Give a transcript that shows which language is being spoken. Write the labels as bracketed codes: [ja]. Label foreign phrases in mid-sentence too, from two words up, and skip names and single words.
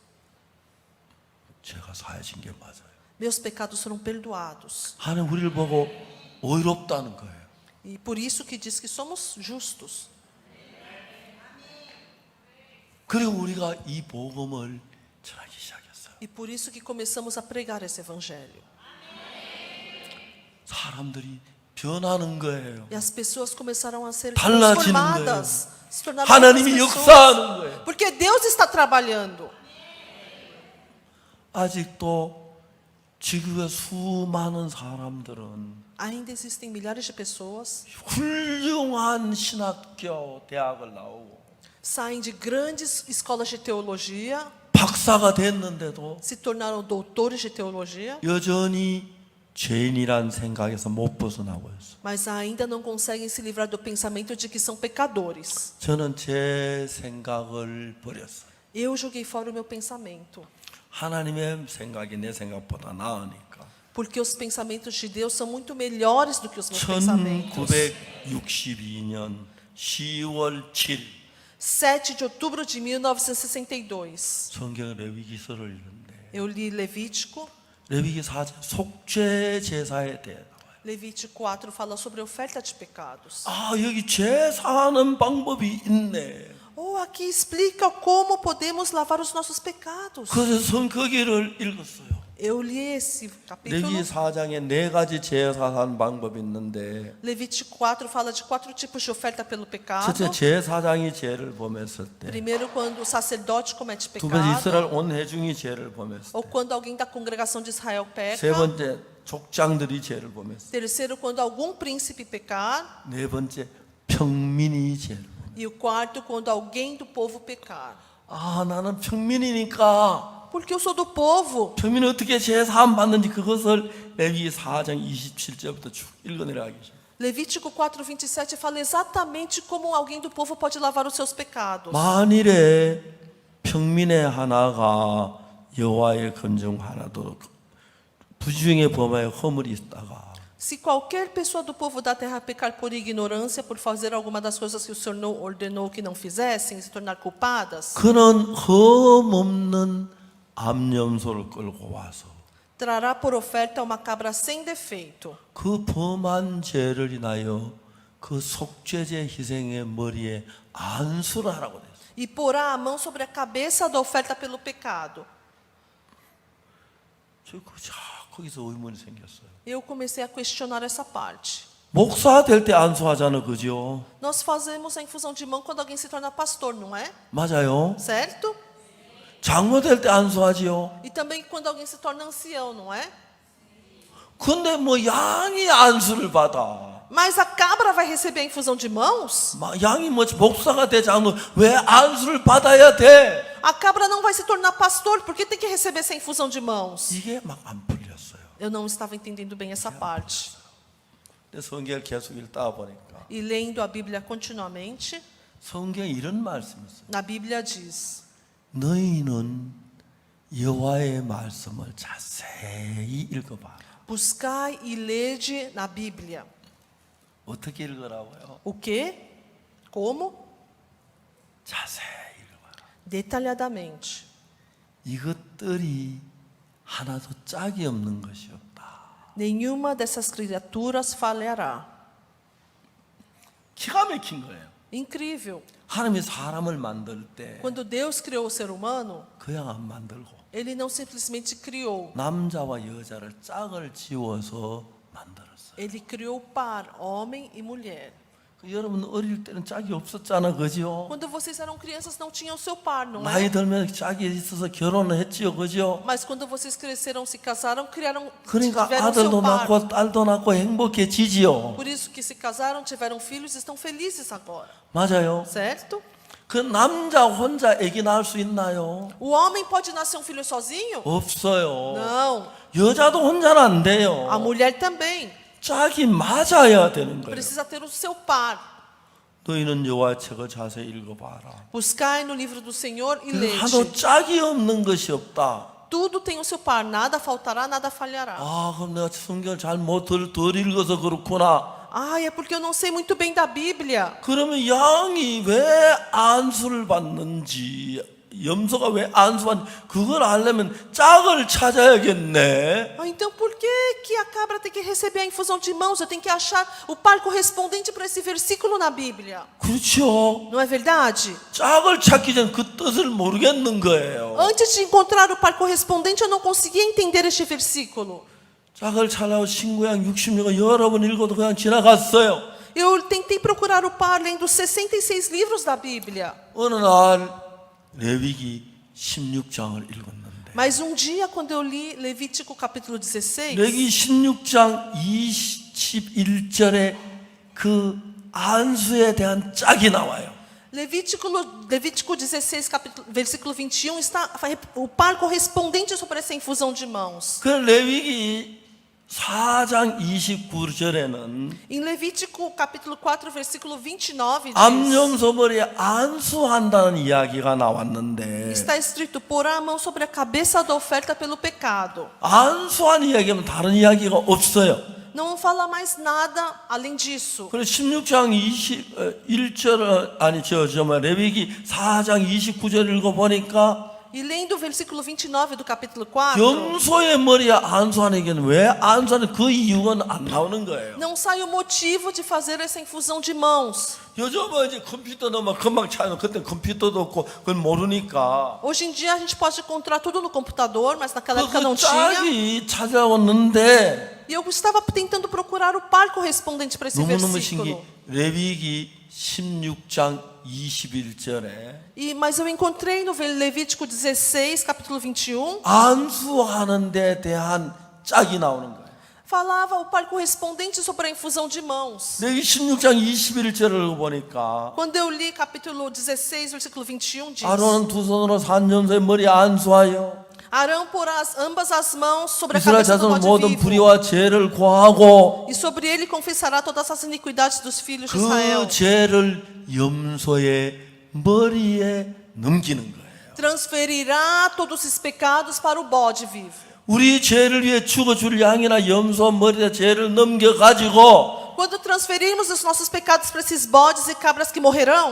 [ko] 제가 사해진 게 맞아요. [pt] Meus pecados foram perdoados. [ko] 하나님 우리를 보고 의롭다는 거예요. [pt] E por isso que diz que somos justos. [ko] 그리고 우리가 이 복음을 전하기 시작했어요. [pt] E por isso que começamos a pregar esse evangelho. [ko] 사람들이 변하는 거예요. [pt] E as pessoas começaram a ser [ko] 달라지는 [pt] transformadas. Se tornaram [ko] 하나님이 [pt] outras [ko] 역사하는 [pt] pessoas. [ko] 거예요. [pt] Porque Deus está trabalhando. [ko] 아직도 지구의 수많은 사람들은 [pt] Ainda existem milhares de pessoas [ko] 훌륭한 신학교 대학을 나오고 [pt] saem de grandes escolas de teologia, [ko] 박사가 됐는데도 [pt] se tornaram doutores de teologia, [ko] 여전히 죄인이란 생각에서 못 벗어나고 있어요. [pt] mas ainda não conseguem se livrar do pensamento de que são pecadores. [ko] 저는 제 생각을 버렸어요. [pt] Eu joguei fora o meu pensamento, [ko] 하나님의 생각이 내 생각보다 나으니까. [pt] porque os pensamentos de Deus são muito melhores do que os meus pensamentos. [ko] 1962년 10월 7일 [pt] 7 de outubro de 1962, [ko] 성경 레위기서를 읽는데 [pt] eu li Levítico. [ko] 레위기 4장 속죄 제사에 대해 나와요. [pt] Levítico 4 fala sobre a oferta de pecados. [ko] 아, 여기 제사하는 방법이 있네. [pt] Oh, aqui explica como podemos lavar os nossos pecados. [ko] 그래서 거기를 읽었어요. [pt] Eu li esse capítulo. [ko] 레위기 4장에 4가지 제사하는 방법이 있는데 [pt] Levítico 4 fala de 4 tipos de oferta pelo pecado. [ko] 첫째 제사장이 죄를 범했을 때, [pt] Primeiro, quando o sacerdote comete [ko] 두 번째 [pt] pecado, [ko] 이스라엘 온 회중이 죄를 범했을 [pt] ou [ko] 때, [pt] quando alguém da congregação de Israel [ko] 세 [pt] peca. [ko] 번째 족장들이 죄를 범했을 때, [pt] Terceiro, quando algum príncipe pecar. [ko] 네 번째 평민이 죄를 범했을 때. [pt] E o quarto, quando alguém do povo pecar. [ko] 아, 나는 평민이니까 [pt] Porque eu sou do povo. [ko] 평민이 어떻게 제사함 받는지 그것을 레위기 4장 27절부터 쭉 읽어내려가기 시작. [pt] Levítico 4:27 fala exatamente como alguém do povo pode lavar os seus pecados. [ko] 만일에 평민의 하나가 여호와의 검정 하나도 부주중에 범하여 허물이 있다가 [pt] Se qualquer pessoa do povo da terra pecar por ignorância, por fazer alguma das coisas que o Senhor não ordenou que não fizessem, se tornar culpadas, [ko] 그는 흠없는 암염소를 끌고 와서 [pt] trará por oferta uma cabra sem defeito. [ko] 그 범한 죄를 인하여 그 속죄제 희생의 머리에 안수를 하라고 됐어요. [pt] E porá a mão sobre a cabeça da oferta pelo pecado. [ko] 거기서 의문이 생겼어요. [pt] Eu comecei a questionar essa parte. [ko] 목사 될 때 안수하잖아, 그죠? [pt] Nós fazemos a infusão de mão quando alguém se torna pastor, não é? [ko] 맞아요. [pt] Certo? [ko] 장로 될 때 안수하지요. [pt] E também quando alguém se torna ancião, não é? [ko] 근데 뭐 양이 안수를 받아. [pt] Mas a cabra vai receber a infusão de mãos? [ko] 양이 뭐 목사가 되지 않으면 왜 안수를 받아야 돼? [pt] A cabra não vai se tornar pastor, por que tem que receber essa infusão de mãos? [ko] 이게 막 안 풀렸어요. [pt] Eu não estava entendendo bem essa parte. [ko] 근데 성경을 계속 읽다 보니까 [pt] E lendo a Bíblia continuamente, [ko] 성경에 이런 말씀이 있어요. [pt] na Bíblia diz: [ko] 너희는 여호와의 말씀을 자세히 읽어봐. [pt] buscai e lede na Bíblia. [ko] 어떻게 읽으라고요? [pt] O quê? Como? [ko] 자세히 읽어봐. [pt] Detalhadamente. [ko] 이것들이 하나도 짝이 없는 것이 없다. [pt] Nenhuma dessas criaturas falhará. [ko] 기가 막힌 거예요. [pt] Incrível. [ko] 하나님이 사람을 만들 때 [pt] Quando Deus criou o ser humano, [ko] 그냥 안 만들고 [pt] Ele não simplesmente criou. [ko] 남자와 여자를 짝을 지워서 만들었어요. [pt] Ele criou o par, homem e mulher. [ko] 여러분 어릴 때는 짝이 없었잖아, 그죠? [pt] Quando vocês eram crianças, não tinham seu par, não [ko] 나이 [pt] é? [ko] 들면 짝이 있어서 결혼을 했지요, 그죠? [pt] Mas quando vocês cresceram, se casaram, [ko] 그러니까 [pt] tiveram [ko] 아들도 [pt] seu par. [ko] 낳고 딸도 낳고 행복해지지요. [pt] Por isso que se casaram, tiveram filhos e estão felizes agora. [ko] 맞아요. [pt] Certo? [ko] 그 남자 혼자 아기 낳을 수 있나요? [pt] O homem pode nascer um filho sozinho? [ko] 없어요. [pt] Não. [ko] 여자도 혼자는 안 돼요. [pt] A mulher também [ko] 짝이 맞아야 되는 거예요. [pt] precisa ter o seu par. [ko] 너희는 여호와의 책을 자세히 읽어봐라. [pt] Buscai no livro do Senhor e [ko] 하도 [pt] lede. [ko] 짝이 없는 것이 없다. [pt] Tudo tem o seu par, nada faltará, nada falhará. [ko] 아, 그럼 내가 성경을 덜 읽어서 그렇구나. [pt] Ai, é porque eu não sei muito bem da Bíblia. [ko] 그러면 양이 왜 안수를 받는지, 염소가 왜 안수받는지 그걸 알려면 짝을 찾아야겠네. [pt] Ah, então por que a cabra tem que receber a infusão de mãos? Eu tenho que achar o par correspondente para esse versículo na Bíblia. [ko] 그렇죠. [pt] Não é verdade? [ko] 짝을 찾기 전 그 뜻을 모르겠는 거예요. [pt] Antes de encontrar o par correspondente, eu não conseguia entender este versículo. [ko] 짝을 찾아고 신구약 66을 여러 번 읽어도 그냥 지나갔어요. [pt] Eu tentei procurar o par lendo 66 livros da Bíblia. [ko] 어느 날 레위기 16장을 읽었는데 [pt] Mas um dia, quando eu li Levítico capítulo 16, [ko] 레위기 16장 21절에 그 안수에 대한 짝이 나와요. [pt] Levítico 16, versículo 21, está o par correspondente sobre essa infusão de mãos. [ko] 그 레위기 4장 29절에는 [pt] Em Levítico capítulo 4, versículo 29, diz, [ko] 암염소 머리에 안수한다는 이야기가 나왔는데 [pt] está escrito, porá a mão sobre a cabeça da oferta pelo pecado. [ko] 안수한 이야기하면 다른 이야기가 없어요. [pt] Não fala mais nada além disso. [ko] 그래서 16장 21절 레위기 4장 29절 읽어보니까 [pt] E lendo o versículo 29 do capítulo 4, [ko] 염소의 머리에 안수하는 얘기는 왜 안수하는 그 이유는 안 나오는 거예요. [pt] não sai o motivo de fazer essa infusão de mãos. [ko] 요즘은 이제 컴퓨터 넣으면 금방 찾아요. 그때 컴퓨터도 없고 그걸 모르니까. [pt] Hoje em dia a gente pode encontrar tudo no computador, mas naquela época [ko] 그 [pt] não tinha. [ko] 짝이 찾아왔는데 [pt] E eu estava tentando procurar o par correspondente para esse [ko] 너무너무 신기. [pt] versículo. [ko] 레위기 16장 21절에 [pt] Mas eu encontrei no Levítico 16, capítulo 21, [ko] 안수하는 데 대한 짝이 나오는 거예요. [pt] falava o par correspondente sobre a infusão de mãos. [ko] 레위기 16장 21절을 보니까 [pt] Quando eu li capítulo 16, versículo 21, diz: [ko] 아론은 두 손으로 산염소의 머리에 안수하여 [pt] Arão porá ambas as mãos sobre a [ko] 이스라엘 [pt] cabeça do [ko] 자손 모든 [pt] bode vivo, [ko] 불의와 죄를 고하고 [pt] e sobre ele confessará todas as iniquidades dos filhos de [ko] 그 [pt] Israel. [ko] 죄를 염소의 머리에 넘기는 거예요. [pt] Transferirá todos esses pecados para o bode vivo. [ko] 우리 죄를 위해 죽어줄 양이나 염소 머리에 죄를 넘겨가지고 [pt] Quando transferirmos os nossos pecados para esses bodes e cabras que morrerão,